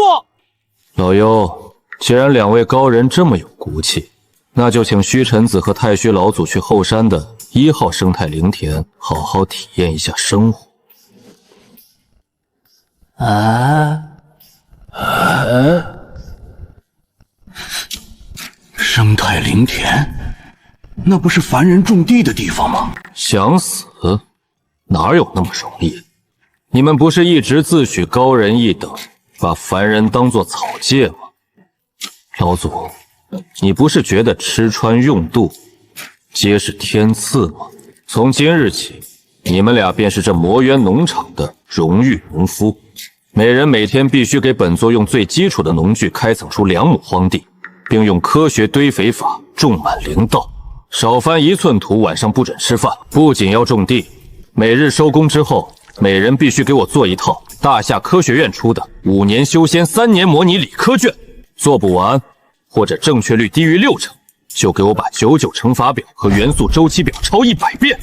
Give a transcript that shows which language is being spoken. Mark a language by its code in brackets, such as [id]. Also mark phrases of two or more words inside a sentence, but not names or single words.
[zh] 老幽，既然2位高人這麼有骨氣，那就請虛臣子和太虛老祖去後山的 1號生態靈田好好體驗一下生活。生態灵田，那不是凡人种地的地方吗？想死？哪有那么容易？你们不是一直自詡高人一等，把凡人当作草芥吗？老祖，你不是觉得吃穿用度皆是天赐吗？从今日起，你们俩便是这魔渊農場的荣譽農夫，每人每天必須給本座用最基礎的農具開墻出2畝荒地，並用科學堆肥法種滿靈稻，少翻1寸土，晚上不准吃飯。不僅要種地，每日收工之後，每人必須給我做一套大夏科學院出的5年修仙3年模擬理科卷，做不完或者正確率低於60%，就給我把99乘法表和元素週期表抄100遍。